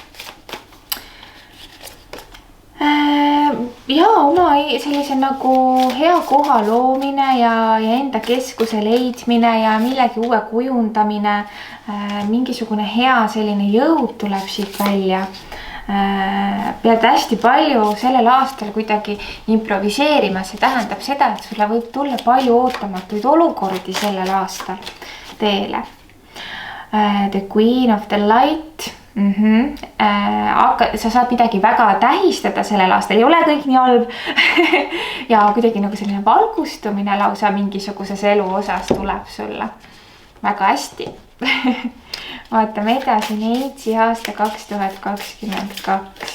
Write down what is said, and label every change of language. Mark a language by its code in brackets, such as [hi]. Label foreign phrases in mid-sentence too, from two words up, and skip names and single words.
[et] Ja oma sellise nagu hea koha loomine ja enda keskuse leidmine ja millegi uue kujundamine, mingisugune hea selline jõud tuleb siit välja. Pead hästi palju sellel aastal kuidagi improviseerima, see tähendab seda, et sulle võib tulla palju ootamatuid olukordi sellel aastal teele. [en] The Queen of the Light. [et] Sa saad midagi väga tähistada sellel aastal, ei ole kõik nii halb ja kuidagi nagu selline valgustumine lausa mingisuguses elu osas tuleb sulle väga hästi. Vaatame edasi neitsi aasta 2022.